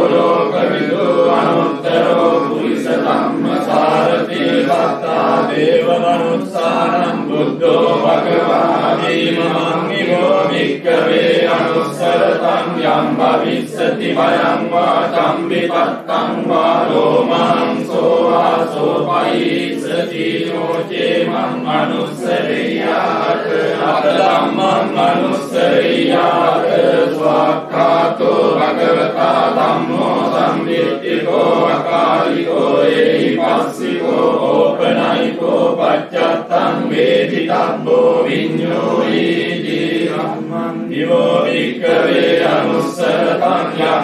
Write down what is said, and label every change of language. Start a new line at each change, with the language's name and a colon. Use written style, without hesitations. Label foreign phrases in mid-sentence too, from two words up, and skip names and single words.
Pali: ලෝකවිදු අනුත්තරෝ පුරිස ධම්මසාරති සත්තා දේව මනුස්සානං බුද්ධෝ භගවා දීමං නිවෝ භික්ඛවේ අනුස්සරතං යම් භවිස්සති භයං වාචම් විකත්තං වාලෝමං සෝවාසෝ පයිස්සති නොචේ මං අනුස්සරෙය්‍යාත අත ධම්මං අනුස්සරෙය්‍යාත ස්වාක්ඛාතෝ භගවතා ධම්මෝ සම්දිට්ඨිකෝ අකාලිකෝ ඒහිපස්සිකෝ ඕපනයිකෝ පච්චත්තං වේදිතබ්බෝ විඤ්ඤෝයිති ධම්මං නිවෝ භික්ඛවේ අනුස්සරතං යම්